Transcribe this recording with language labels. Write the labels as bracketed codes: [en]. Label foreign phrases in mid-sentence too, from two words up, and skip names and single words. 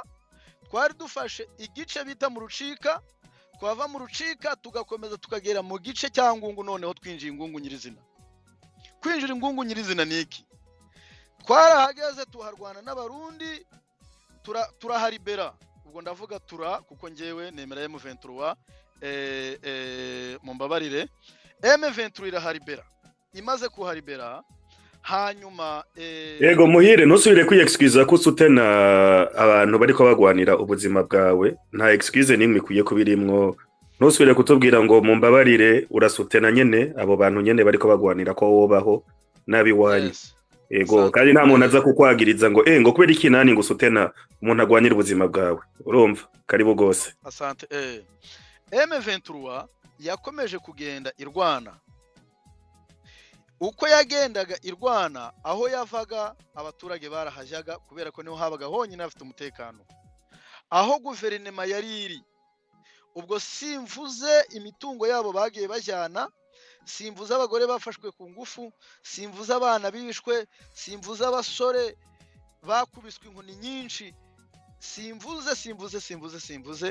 [rw] Twari dufashe igice bita mu Rucika, twava mu Rucika tugakomeza tukagera mu gice cya Ngungu, noneho twinjiye Ngungu nyirizina. Kwinjira Ngungu nyirizina niki, twarahageze tuharwana n'abarundi, turaharibera. Ubwo ndavuga kuko ngewe nemera M23, mumbabarire, M23 iraharibera. Imaze kuharibera, hanyuma [rn] yego Muhire, ntusubire kwiyexcuse ko usutena abantu bariko bagwanira ubuzima bwawe, nta excuse nimwe ikwiye kubirimwo. Ntusubire kutubwira ngo mumbabarire, urasutena nyene abo bantu nyene bariko bagwanira ko wobaho nabi wanyu. Yego, kandi nta muntu aza kukwagiriza ngo ngo kubera iki nani ngo usutena umuntu agwanira ubuzima bwawe. Urumva, karibu gose. [sw] Asante. [rw] M23 yakomeje kugenda irwana. Uko yagendaga irwana, aho yavaga abaturage barahajyaga kubera ko niho habaga honyine afite umutekano. Aho guverinema yari iri, ubwo simvuze imitungo yabo bagiye bajyana, simvuze abagore bafashwe ku ngufu, simvuze abana bishwe, simvuze abasore bakubiswe inkoni nyinshi, simvuze.